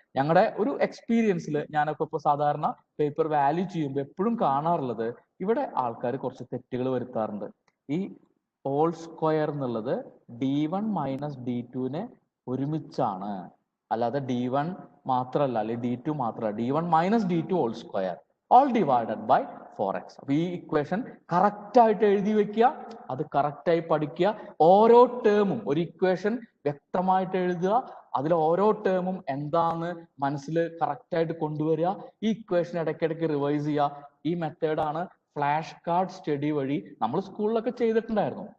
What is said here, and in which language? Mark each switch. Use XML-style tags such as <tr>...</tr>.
<ml>ഞങ്ങളുടെ ഒരു എക്സ്പീരിയൻസിൽ ഞാനൊക്കെ ഇപ്പോൾ സാധാരണ പേപ്പർ വാല്യൂ ചെയ്യുമ്പോൾ എപ്പോഴും കാണാറുള്ളത്, ഇവിടെ ആൾക്കാർ കുറച്ച് തെറ്റുകൾ വരുത്താറുണ്ട്. ഈ ഓൾ സ്ക്വയർ എന്നുള്ളത് D1 - D2 ഒരുമിച്ചാണ്, അല്ലാതെ D1 മാത്രമല്ല, അല്ലെങ്കിൽ D2 മാത്രമല്ല.</ml> <en>D1 - D2 all square all divided by 4x.</en> <ml>അപ്പൊ ഈ ഇക്വേഷൻ കറക്റ്റ് ആയിട്ട് എഴുതി വെക്കുക, അത് കറക്റ്റ് ആയി പഠിക്കുക. ഓരോ ടേമും ഒരു ഇക്വേഷൻ വ്യക്തമായിട്ട് എഴുതുക, അതിൽ ഓരോ ടേമും എന്താന്ന് മനസ്സിൽ കറക്റ്റ് ആയിട്ട് കൊണ്ടുവരിക. ഈ ഇക്വേഷൻ ഇടയ്ക്കിടയ്ക്ക് റിവൈസ് ചെയ്യുക. ഈ മെത്തേഡാണ് ഫ്ലാഷ് കാർഡ് സ്റ്റഡി വഴി നമ്മൾ സ്കൂളിലൊക്കെ ചെയ്തിട്ടുണ്ടായിരുന്നു.</ml>